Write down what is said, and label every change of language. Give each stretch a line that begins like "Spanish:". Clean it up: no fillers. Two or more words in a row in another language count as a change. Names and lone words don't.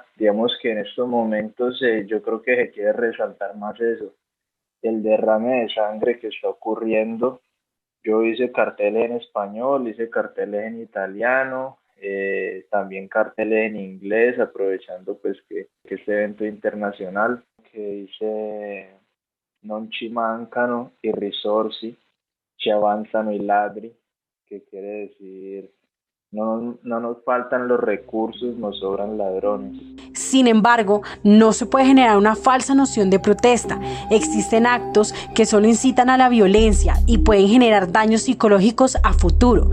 Spanish: Digamos que en estos momentos yo creo que se quiere resaltar más eso, el derrame de sangre que está ocurriendo. Yo hice carteles en español, hice carteles en italiano, también carteles en inglés, aprovechando pues que este evento internacional, que dice
Italian: non ci mancano i risorsi, ci avanzano i ladri,
Spanish: que quiere decir no nos faltan los recursos, nos sobran ladrones. Sin embargo, no se puede generar una falsa noción de protesta. Existen actos que solo incitan a la violencia y pueden generar daños psicológicos a futuro.